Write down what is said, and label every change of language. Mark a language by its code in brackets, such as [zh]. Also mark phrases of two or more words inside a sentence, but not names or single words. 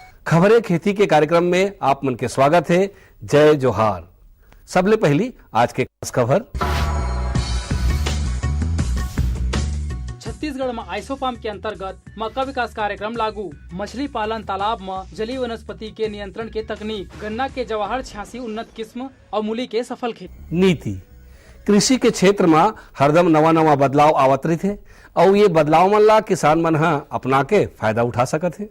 [hne] खबरें खेती के कार्यक्रम में आप मन के स्वागत है। जय जोहार। सबले पहली आज के खास खबर। छत्तीसगढ़ में आइसोपाम के अंतर्गत मक्का विकास कार्यक्रम लागू। मछली पालन तालाब में जलीय वनस्पति के नियंत्रण के तकनीक। गन्ना के जवाहर 86 उन्नत किस्म और मूली के सफल खेती। नीति कृषि के क्षेत्र में हरदम नवा बदलाव आवत रही थे और ये बदलाव मन ला किसान मन हा अपना के फायदा उठा सकत है।